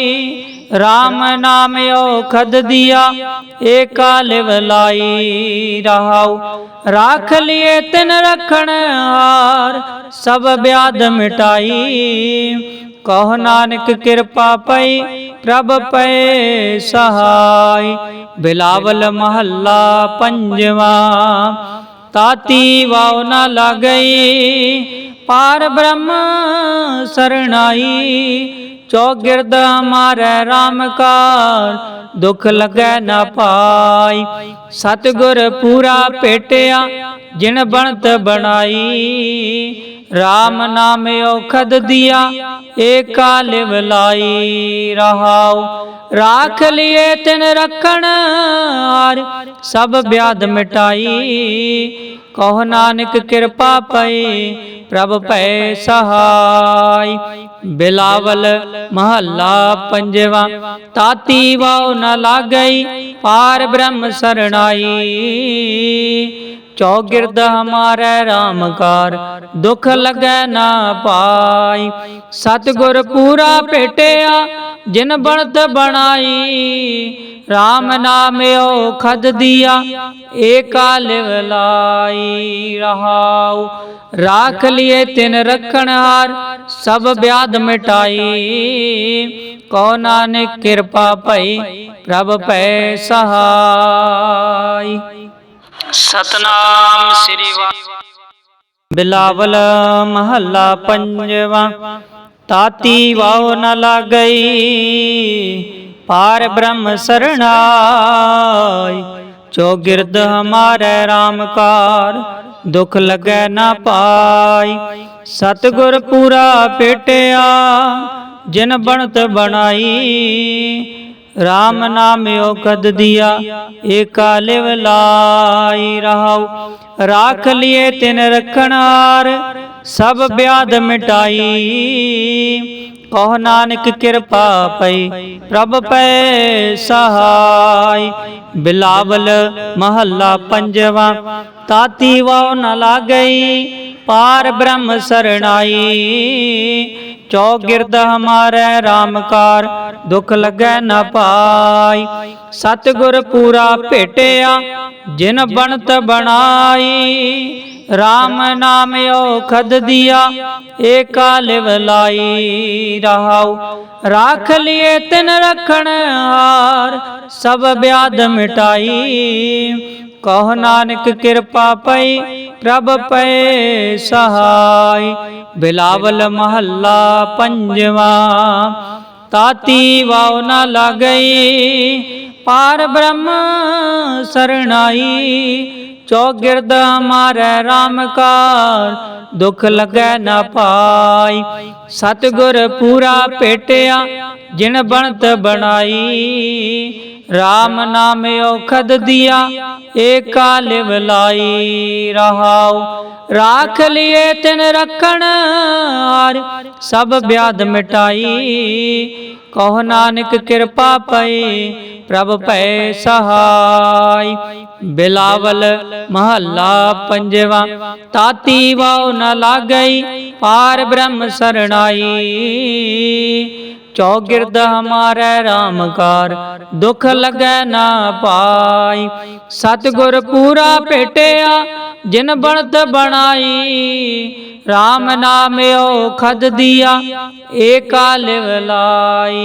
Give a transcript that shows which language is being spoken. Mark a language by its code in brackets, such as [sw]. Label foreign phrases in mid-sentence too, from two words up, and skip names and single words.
[hi] राम नाम औखद दिया एका लिव लाई रहाऊ। राख लिए तिन रखन हार सब ब्याध मिटाई। कहो नानक कृपा पई प्रभ पै सहाय। बिलावल महला पंजवा। ताती वाव न लागई पार ब्रह्म सरणाई। चौगिरद हमारे रामकार दुख लगे न पाई। सतगुर पूरा भेटिया जिन बनत बनाई। राम नाम औखद दिया एका लिव लाई रहाऊ। राख लिए तिन रखन हार सब ब्याध मिटाई। कहो नानक कृपा पई प्रभ पै सहाय। बिलावल महला पंजवा। ताती वाव न लागई पार ब्रह्म सरणाई। चौगिरद हमारे राम कार दुख लगे ना पाई। सतगुर पूरा भेटिया जिन बनत बनाई, राम नाम ओ खद दिया एका लिव लाई। रहाऊ राख लिए तिन रखन हार सब व्याध मिटाई, को नानक कृपा पई प्रभ पै सहाय। सतनाम श्री वाहिगुरू। बिलावल महला पंजवा। ताती वाव न लागई पार ब्रह्म सरणाई, चौगिरद हमारे राम कार दुख लगे न पाई। सतगुर पूरा भेटिया जिन बनत बनाई, राम नाम ओ कद दिया एका लिव लाई। रहाऊ राख लिए तिन रखन हार सब व्याध मिटाई, कहो नानक कृपा पई प्रभ पै सहाय। बिलावल महला पंजवा। ताती वाव न लागई पार ब्रह्म सरणाई, चौगिरद हमारे राम कार दुख लगे न पाई। सतगुर पूरा भेटिया जिन बनत बनाई, राम नाम ओ खद दिया एका लिव लाई। रहाऊ राख लिए तिन रखन हार सब व्याध मिटाई, कहो नानक कृपा पई प्रभ पै सहाय। बिलावल महला पंजवा। ताती वाव न लागई पार ब्रह्म सरणाई, चौगिरद हमारे राम कार दुख लगे न पाई। सतगुर पूरा भेटिया जिन बनत बनाई, राम नाम ओ खद दिया एका लिव लाई। रहाऊ राख लिए तिन रखन हार सब व्याध मिटाई, कहो नानक कृपा पई प्रभ पै सहाय। बिलावल महला पंजवा। ताती वाव न लागई पार ब्रह्म सरणाई, चौगिरद हमारे राम कार दुख लगे न पाई। सतगुर पूरा भेटिया जिन बनत बनाई, राम नाम ओ खद दिया एका लिव लाई।